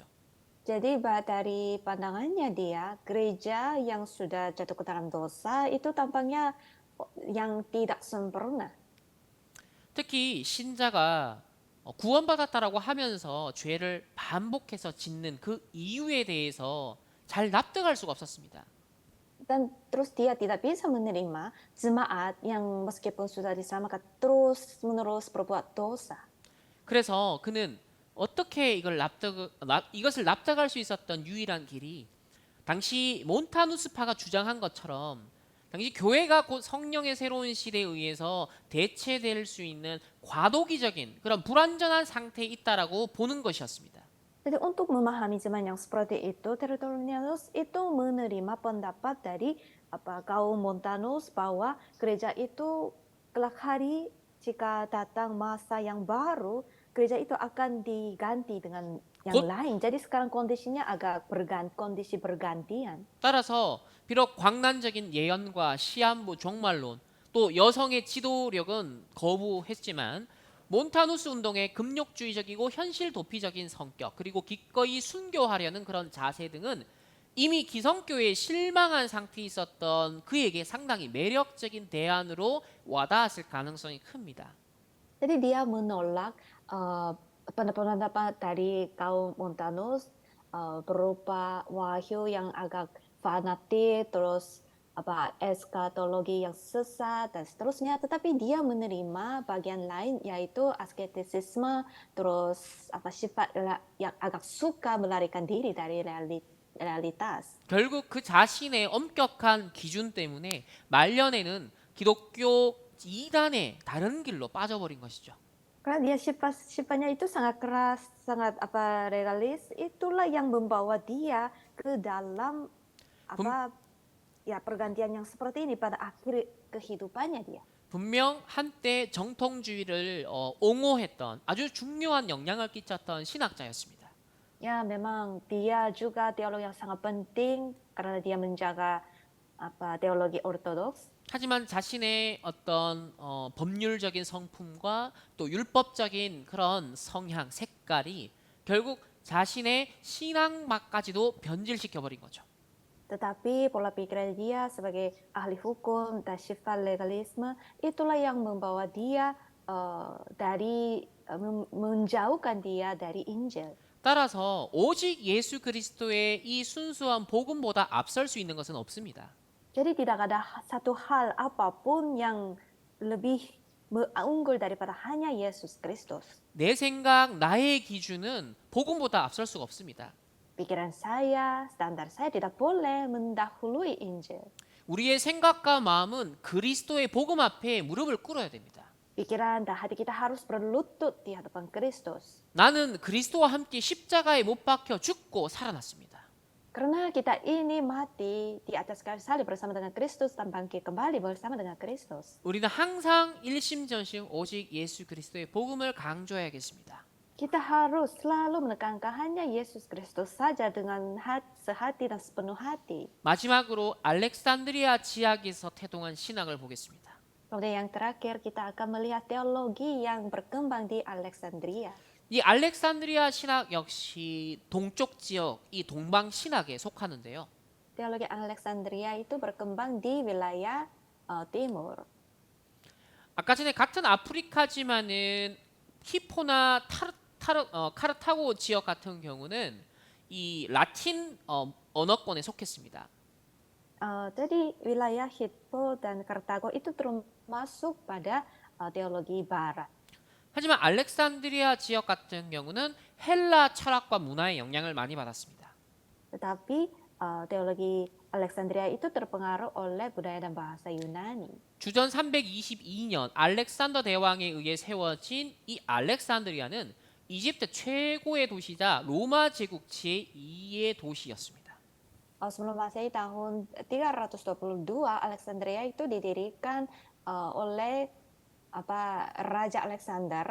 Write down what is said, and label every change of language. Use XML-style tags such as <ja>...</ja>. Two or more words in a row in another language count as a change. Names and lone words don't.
<id>Jadi dari pandangannya dia, gereja yang sudah jatuh ke dalam dosa itu tampaknya yang tidak sempurna.</id> <ko>특히 신자가 구원받았다라고 하면서 죄를 반복해서 짓는 그 이유에 대해서 잘 납득할 수가 없었습니다.</ko> <id>Dan terus dia tidak bisa menerima jemaat yang meskipun sudah diselamatkan terus-menerus berbuat dosa.</id> <ko>그래서 그는 어떻게 이것을 납득할 수 있었던 유일한 길이 당시 몬타누스파가 주장한 것처럼 당시 교회가 곧 성령의 새로운 시대에 의해서 대체될 수 있는 과도기적인 그런 불완전한 상태에 있다라고 보는 것이었습니다.</ko> <id>Jadi untuk memahami zaman yang seperti itu, Tertullianus itu menerima pendapat dari kaum Montanus bahwa gereja itu kelak hari jika datang masa yang baru, gereja itu akan diganti dengan yang 곧 lain. Jadi sekarang kondisinya agak kondisi bergantian.</id> <ko>따라서 비록 광란적인 예언과 시한부 종말론 또 여성의 지도력은 거부했지만 몬타누스 운동의 금욕주의적이고 현실 도피적인 성격 그리고 기꺼이 순교하려는 그런 자세 등은 이미 기성교회에 실망한 상태에 있었던 그에게 상당히 매력적인 대안으로 와닿았을 가능성이 큽니다.</ko> <id>Jadi dia menolak pendapat-pendapat dari kaum Montanus berupa wahyu yang agak fanatik, terus eskatologi yang sesat dan seterusnya. Tetapi dia menerima bagian lain yaitu asketisisme, terus sifat yang agak suka melarikan diri dari realitas.</id> <ko>결국 그 자신의 엄격한 기준 때문에 말년에는 기독교 이단의 다른 길로 빠져버린 것이죠.</ko> <id>Karena dia sifatnya itu sangat keras, sangat regalis, itulah yang membawa dia ke dalam 분- pergantian yang seperti ini pada akhir kehidupannya dia.</id> <ko>분명 한때 정통주의를 옹호했던 아주 중요한 영향을 끼쳤던 신학자였습니다.</ko> <id>Ya, memang dia juga teolog yang sangat penting karena dia menjaga teologi ortodoks.</id> <ko>하지만 자신의 어떤 법률적인 성품과 또 율법적인 그런 성향, 색깔이 결국 자신의 신앙막까지도 변질시켜 버린 거죠.</ko> <id>Tetapi pola pikiran dia sebagai ahli hukum dan sifat legalisme itulah yang membawa dia menjauhkan dia dari Injil.</id> <ko>따라서 오직 예수 그리스도의 이 순수한 복음보다 앞설 수 있는 것은 없습니다.</ko> <id>Jadi tidak ada satu hal apapun yang lebih unggul daripada hanya Yesus Kristus.</id> <ko>내 생각, 나의 기준은 복음보다 앞설 수가 없습니다.</ko> <id>Pikiran saya, standar saya tidak boleh mendahului Injil.</id> <ko>우리의 생각과 마음은 그리스도의 복음 앞에 무릎을 꿇어야 됩니다.</ko> <id>Pikiran dan hati kita harus berlutut di hadapan Kristus.</id> <ko>나는 그리스도와 함께 십자가에 못 박혀 죽고 살아났습니다.</ko> <id>Karena kita ini mati di atas kayu salib bersama dengan Kristus dan bangkit kembali bersama dengan Kristus.</id> <ko>우리는 항상 일심전심 오직 예수 그리스도의 복음을 강조해야겠습니다.</ko> <id>Kita harus selalu menekankan hanya Yesus Kristus saja dengan sehati dan sepenuh hati.</id> <ko>마지막으로 알렉산드리아 지역에서 태동한 신학을 보겠습니다.</ko> <id>Kemudian yang terakhir kita akan melihat teologi yang berkembang di Alexandria.</id> <ko>이 알렉산드리아 신학 역시 동쪽 지역, 이 동방 신학에 속하는데요.</ko> <id>Teologi Alexandria itu berkembang di wilayah timur.</id> <ko>아까 전에 같은 아프리카지만은 히포나 카르타고 지역 같은 경우는 이 라틴 언어권에 속했습니다.</ko> <id>Jadi wilayah Hippo dan Kartago itu masuk pada teologi Barat.</id> <ko>하지만 알렉산드리아 지역 같은 경우는 헬라 철학과 문화의 영향을 많이 받았습니다.</ko> <id>Tetapi teologi Alexandria itu terpengaruh oleh budaya dan bahasa Yunani.</id> <ko>주전 322년 알렉산더 대왕에 의해 세워진 이 알렉산드리아는 이집트 최고의 도시자 로마 제국 제2의 도시였습니다.</ko> <id>Sebelum Masehi tahun 322, Alexandria itu didirikan oleh Raja Alexander.</id>